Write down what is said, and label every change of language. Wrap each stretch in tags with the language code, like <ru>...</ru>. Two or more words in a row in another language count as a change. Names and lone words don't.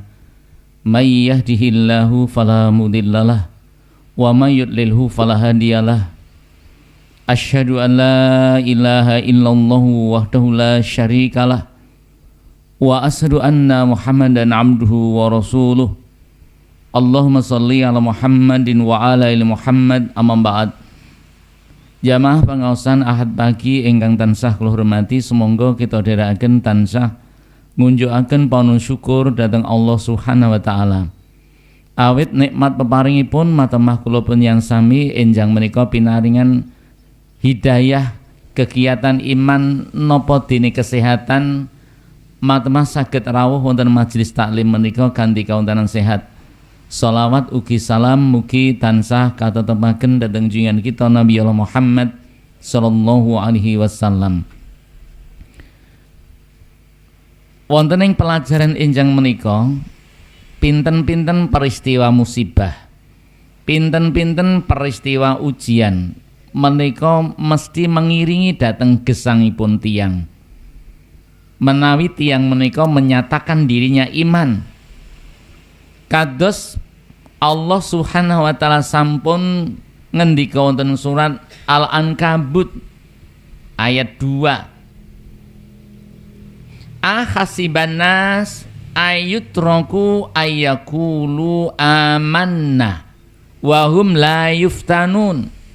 <ar>من يهده الله فلا مضل له ومن يضلل فلا هادي له. أشهد أن لا إله إلا الله وحده لا شريك له وأشهد أن محمدا عبده ورسوله. اللهم صل على محمد وعلى آل محمد أما بعد.</ar> <jv>Jamaah pangaosan Ahad pagi ingkang tansah kula hormati, sumangga kita dherekaken tansah ngunjukaken panuwun syukur dhateng Allah</jv> <ar>Subhanahu wa taala.</ar> <jv>Awit nikmat peparingipun matemah kula pun yang sami enjang menika pinaringan hidayah kegiatan iman napa dene kesehatan matemah saged rawuh wonten majelis taklim menika kanthi kawontenan sehat. Shalawat ugi salam mugi tansah katetepaken dhateng junjungan kita Nabi Allah Muhammad</jv> <ar>sallallahu alaihi wasallam.</ar> <jv>Wonten ing pelajaran enjang menika pinten-pinten peristiwa musibah, pinten-pinten peristiwa ujian menika mesti mengiringi dhateng gesangipun tiyang. Menawi tiyang menika</jv> <id>menyatakan dirinya</id> <jv>iman, kados Allah</jv> <ar>Subhanahu wa taala</ar> <jv>sampun ngendika wonten surat Al-Ankabut ayat 2.</jv> <ar>أحسب الناس أن يتركوا أن يقولوا آمنا وهم لا يفتنون.</ar>